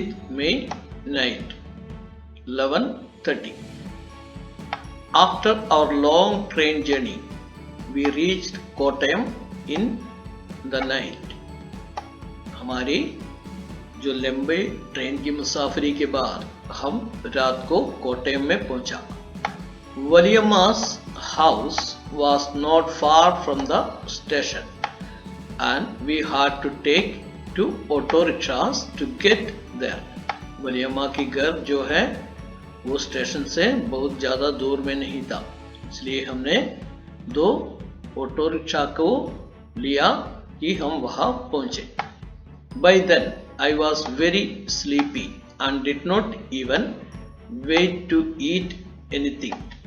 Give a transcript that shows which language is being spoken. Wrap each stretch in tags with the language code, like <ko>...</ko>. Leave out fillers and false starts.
<en>May 9th, 11:30. After our long train journey, we reached Kottayam in the night.</en> <hi>हमारी जो लंबे train की मुसाफरी के बाद हम रात को कोट्टयम में पहुंचा.</hi> <en>Valiamma's house was not far from the station and we had to take two auto rickshaws to get there.</en> <hi>वलियम्मा की घर जो है वो स्टेशन से बहुत ज़्यादा दूर में नहीं था, इसलिए हमने दो ऑटो रिक्शा को लिया कि हम वहाँ पहुँचे.</hi> <en>By then I was very sleepy and did not even wait to eat anything.</en>